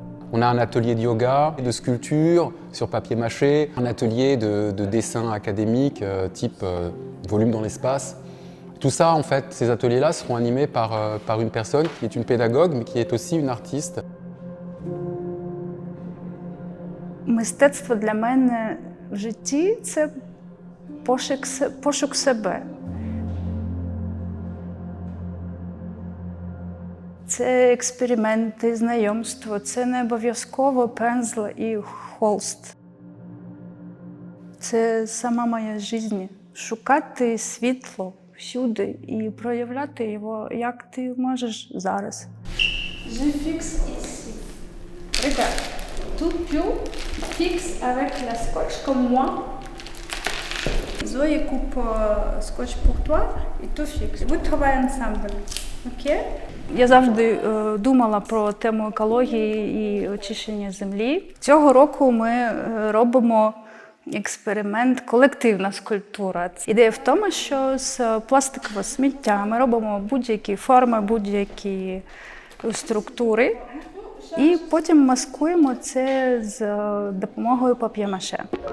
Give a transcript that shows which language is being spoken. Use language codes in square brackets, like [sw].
[fr] On a un atelier de yoga, de sculpture sur papier mâché, un atelier de dessin académique type volume dans l'espace. Tout ça, en fait, ces ateliers-là seront animés par une personne qui est une pédagogue, mais qui est aussi une artiste. [uk] Мистецтво для мене в житті – це пошук себе. Це експерименти, знайомство, це не обов'язково пензл і холст. Це сама моя життя. Шукати світло всюди і проявляти його, як ти можеш зараз. [fr] Je fixe ici. Regarde, tu fixes avec la scotch comme moi. Zoé coupe scotch pour toi et tu fixes. Vous travaillez ensemble. Ok? [uk] Я завжди думала про тему екології і очищення землі. Цього року ми робимо експеримент «Колективна скульптура». Ідея в тому, що з пластикового сміття ми робимо будь-які форми, будь-які структури і потім маскуємо це з допомогою пап'є-маше.